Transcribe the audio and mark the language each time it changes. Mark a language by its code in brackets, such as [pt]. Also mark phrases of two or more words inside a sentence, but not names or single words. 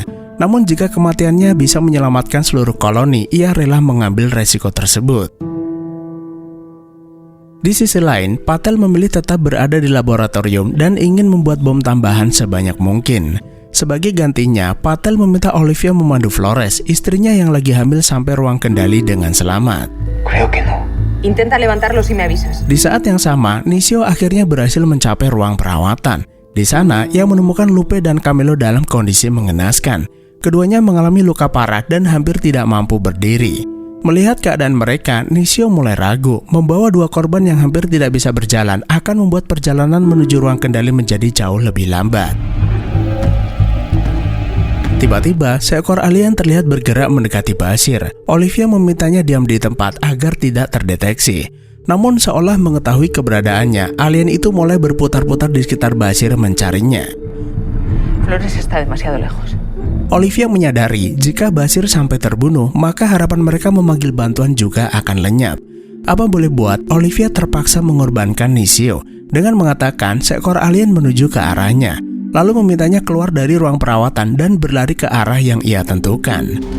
[id] Namun jika kematiannya bisa menyelamatkan seluruh koloni, ia rela mengambil resiko tersebut. Di sisi lain, Patel memilih tetap berada di laboratorium dan ingin membuat bom tambahan sebanyak mungkin. Sebagai gantinya, Patel meminta Olivia memandu Flores, istrinya yang lagi hamil sampai ruang kendali dengan selamat. [es] Intenta levantarlo si me avisas. [id] Di saat yang sama, Nisio akhirnya berhasil mencapai ruang perawatan. Di sana, ia menemukan Lupe dan Camelo dalam kondisi mengenaskan. Keduanya mengalami luka parah dan hampir tidak mampu berdiri. Melihat keadaan mereka, Nishio mulai ragu. Membawa 2 korban yang hampir tidak bisa berjalan akan membuat perjalanan menuju ruang kendali menjadi jauh lebih lambat. Tiba-tiba, seekor alien terlihat bergerak mendekati Bashir. Olivia memintanya diam di tempat agar tidak terdeteksi. Namun seolah mengetahui keberadaannya, alien itu mulai berputar-putar di sekitar Bashir mencarinya. [es] Flores está demasiado lejos. [id] Olivia menyadari jika Bashir sampai terbunuh, maka harapan mereka memanggil bantuan juga akan lenyap. Apa boleh buat, Olivia terpaksa mengorbankan Nishio dengan mengatakan seekor alien menuju ke arahnya, lalu memintanya keluar dari ruang perawatan dan berlari ke arah yang ia tentukan.